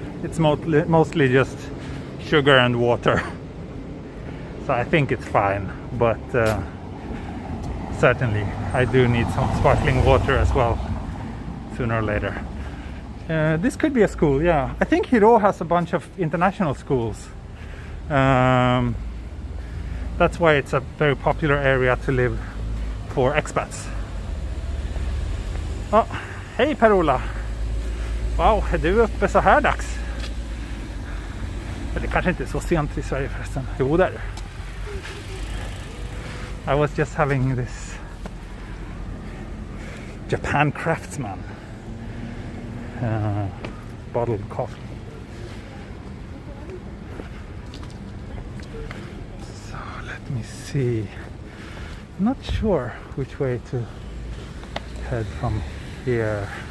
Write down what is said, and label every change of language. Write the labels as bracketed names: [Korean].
[English] It's mostly just sugar and water. So I think it's fine, but certainly I do need some sparkling water as well, sooner or later. This could be a school, yeah. I think Hiro has a bunch of international schools. That's why it's a very popular area to live for expats. [Swedish] Oh, hej Per-Ola! Wow, är du uppe så här dags? Det kanske inte är så sent i Sverige förresten. Jo, där. [English] I was just having this Japan Craftsman bottled coffee. So let me see. I'm not sure which way to head from here.